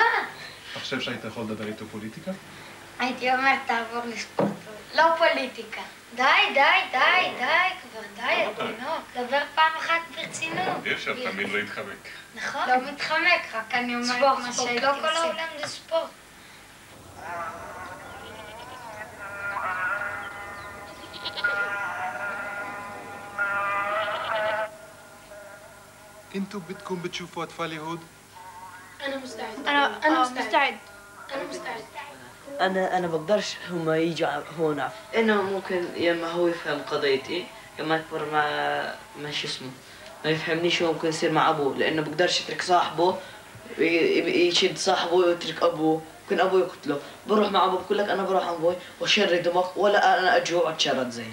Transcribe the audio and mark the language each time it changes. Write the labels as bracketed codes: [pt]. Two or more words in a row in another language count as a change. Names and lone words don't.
[he] אתה חושב שהיית יכול לדבר איתו פוליטיקה? הייתי אומרת, תעבור לספורט. לא פוליטיקה. די, כבר די, התינוק. דבר פעם אחת ברצינות. אי אפשר תמיד לא להתחמק. נכון. לא מתחמק, רק אני אומרת מה שהייתי עושה. לא כל העולם זה ספורט. [ar] انتوا بدكم بتشوفوا اطفال يهود؟ أنا مستعد. أنا بقدرش هم يجوا هون، إنه ممكن يما هو يفهم قضيتي يما يكبر ما شو اسمه ما يفهمنيش، هو ممكن يصير مع أبوه، لأنه بقدرش يترك صاحبه يشد صاحبه ويترك أبوه، ممكن أبوه يقتله، بروح مع أبوه بقول لك أنا بروح عند أبوي وأشرد دماغ ولا أنا أجوع وأتشرد زي.